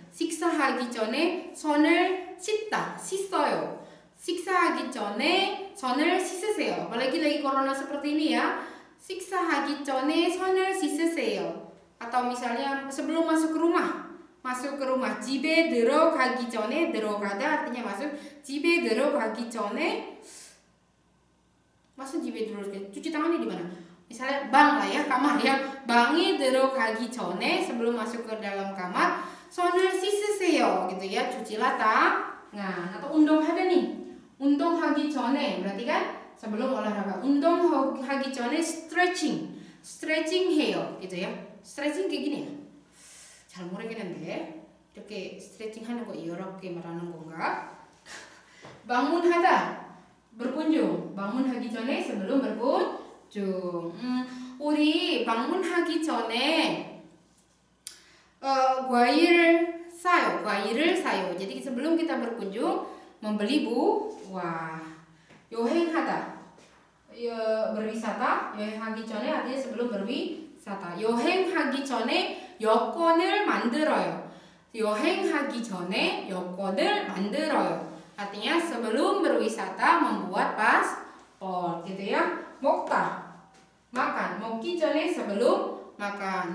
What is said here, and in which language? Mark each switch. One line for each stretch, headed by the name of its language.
Korean: 식사하기 전에 손을 씻어요. 식사하기 전에 손을 씻으세요.
Indonesian: Apalagi lagi corona seperti ini ya.
Korean: 식사하기 전에 손을 씻으세요.
Indonesian: Atau misalnya sebelum masuk ke rumah.
Korean: 집에 들어가기 전에, 들어가다
Indonesian: artinya masuk.
Korean: 집에 들어가기 전에, 집에 들어가기,
Indonesian: cuci tangannya di mana? Misalnya bang lah ya, kamar ya.
Korean: 방에 들어가기 전에,
Indonesian: sebelum masuk ke dalam kamar,
Korean: 손을 씻으세요
Indonesian: gitu ya, cucilah tangan. Atau 운동하다 nih,
Korean: 운동하기 전에
Indonesian: berarti kan sebelum olahraga.
Korean: 운동하기 전에 stretching 해요 gitu ya. stretching kayak gini ya, 잘 모르겠는데 이렇게 stretching 하는 거 이렇게 말하는 건가?
Indonesian: 방문하다 berkunjung,
Korean: 방문하기 전에
Indonesian: sebelum berkunjung.
Korean: 우리 방문하기 전에 과일을 사요.
Indonesian: Jadi sebelum kita berkunjung membeli buah.
Korean: 여행하다, berwisata. 여행하기 전에
Indonesian: artinya sebelum berwisata.
Korean: 여행하기 전에 여권을 만들어요. 여행하기 전에 여권을 만들어요.
Indonesian: Artinya sebelum berwisata membuat paspor gitu ya.
Korean: 먹다, makan. 먹기 전에
Indonesian: sebelum makan.